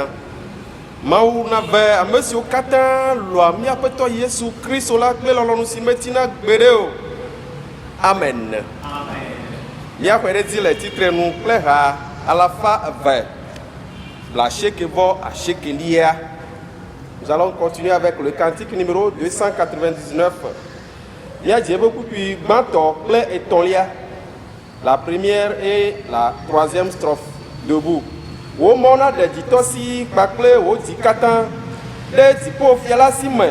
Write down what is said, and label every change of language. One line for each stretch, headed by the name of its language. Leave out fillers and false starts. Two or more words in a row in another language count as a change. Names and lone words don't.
Ewe: Mawu nave ame siwo katã lɔa mi aƒetɔ Yesu Kristo la kple lɔlɔnu si metina gbeɖe o. Amen. Míaƒe ɖe dzi le titrenu kple ha alafa eve le asiekɛ-vɔ asiekɛlia.
French: Nous allons continuer avec le cantique numéro 299.
Ewe: Míadze ebe kpukpui gbãtɔ kple etɔ̃lia.
French: La première et la troisième strophe debout.
Ewe: Wo mɔna ɖe dzitɔ si kpakple wo dzi katã ɖe dziƒo fia la si me.